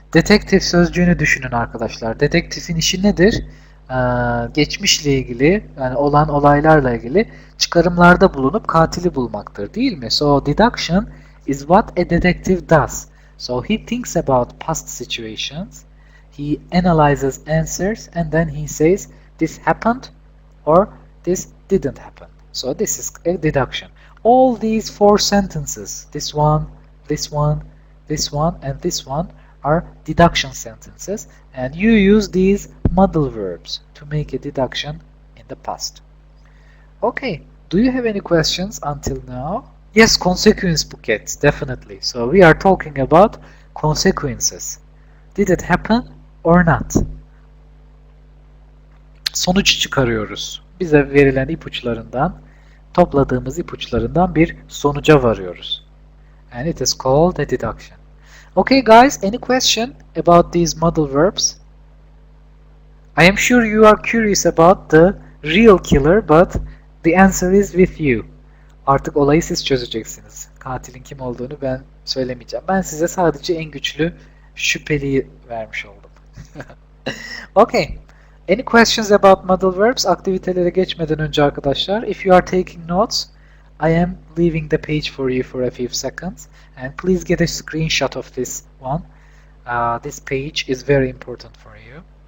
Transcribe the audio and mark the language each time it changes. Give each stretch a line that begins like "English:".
Turkish: Detektif sözcüğünü düşünün arkadaşlar. Detektifin işi nedir? Geçmişle ilgili, yani olan olaylarla ilgili çıkarımlarda bulunup katili bulmaktır, değil mi?
English: So deduction is what a detective does. So he thinks about past situations, he analyzes answers, and then he says this happened or this didn't happen. So this is a deduction. All these four sentences, this one, this one, this one, and this one, are deduction sentences, and you use these modal verbs to make a deduction in the past. Okay, do you have any questions until now? Yes, consequence buckets, definitely. So we are talking about consequences. Did it happen or not?
Turkish: Sonuç çıkarıyoruz. Bize verilen ipuçlarından, topladığımız ipuçlarından bir sonuca varıyoruz.
English: And it is called a deduction. Okay guys, any question about these modal verbs? I am sure you are curious about the real killer, but the answer is with you.
Turkish: Artık olayı siz çözeceksiniz. Katilin kim olduğunu ben söylemeyeceğim. Ben size sadece en güçlü şüpheliyi vermiş oldum. Okay,
English: Any questions about modal verbs?
Turkish: Aktivitelere geçmeden önce arkadaşlar,
English: if you are taking notes, I am leaving the page for you for a few seconds, and please get a screenshot of this one. This page is very important for you.